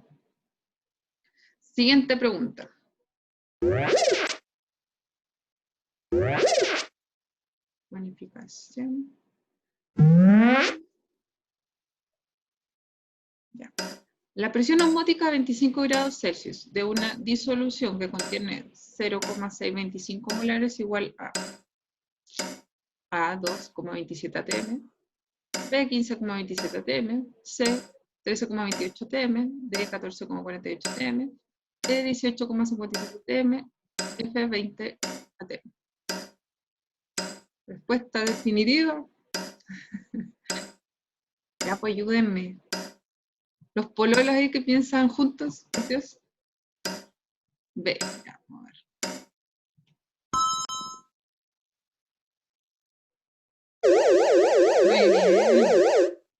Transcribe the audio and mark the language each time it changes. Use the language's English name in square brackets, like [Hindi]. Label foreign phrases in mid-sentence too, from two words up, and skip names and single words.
[Spanish] Siguiente pregunta. Bonificación. Ya. La presión osmótica a 25 grados Celsius de una disolución que contiene 0,625 molares igual a 2,27 atm, B 15,27 atm, C 13,28 atm, D 14,48 atm, E 18,57 atm, F 20 atm. Respuesta definitiva. Ya, pues ayúdenme. Los pololos ahí que piensan juntos, Dios. B, ya, vamos a ver. Muy bien.